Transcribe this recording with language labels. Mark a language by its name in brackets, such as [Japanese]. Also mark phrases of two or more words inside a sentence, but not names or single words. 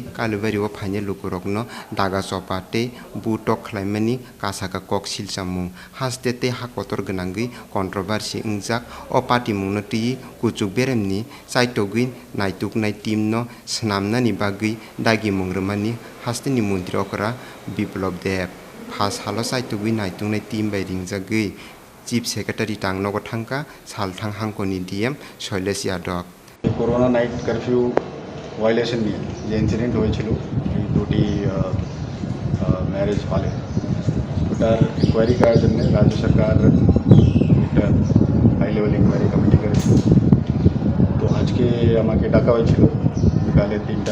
[Kok Borok] kalibari o phaine lukurokno daga chopa te butok khlaimani kasaka koksil samung haste te hakotor gnangui controversy ungjak o party mungno ti kuchuk beremni chaitogui naituk nai team no snamnani bagui dagi mungrmani haste ni mantri okra Biplab Dev Phas halo saitugui naitung nai team bai ringjagui [English] Chief Secretary [Kok Borok] tang nogo thangka salthang hangkoni DM Shailesh Yadav [English] corona night curfew violation [Bangla] নিয়ে যে ইনসিডেন্ট হয়েছিল এই দুটি ম্যারেজ হলে ওটার ইনকোয়ারি করার জন্য রাজ্য সরকার একটা [English] high level inquiry committee [Bangla] করেছে তো আজকে আমাকে ডাকা হয়েছিল বিকালে 3টা